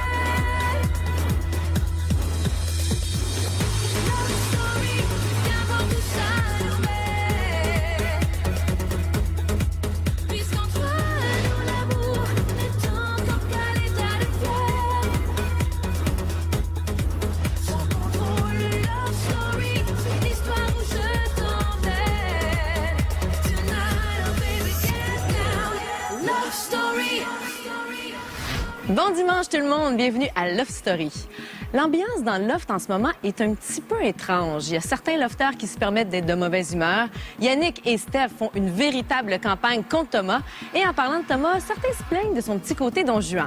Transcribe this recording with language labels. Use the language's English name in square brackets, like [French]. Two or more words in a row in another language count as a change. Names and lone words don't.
[French] Love story, viens voir tout ça l'envers. Puisqu'entre nous l'amour n'est encore qu'à l'état de fleur. Sans contrôle, love story, c'est l'histoire où je t'emmène. [English] Tonight, oh baby, get down. [French] Love story. Bon dimanche tout le monde, bienvenue à Love Story. L'ambiance dans le loft en ce moment est un petit peu étrange. Il y a certains lofters qui se permettent d'être de mauvaise humeur. Yannick et Steph font une véritable campagne contre Thomas. Et en parlant de Thomas, certains se plaignent de son petit côté Don Juan.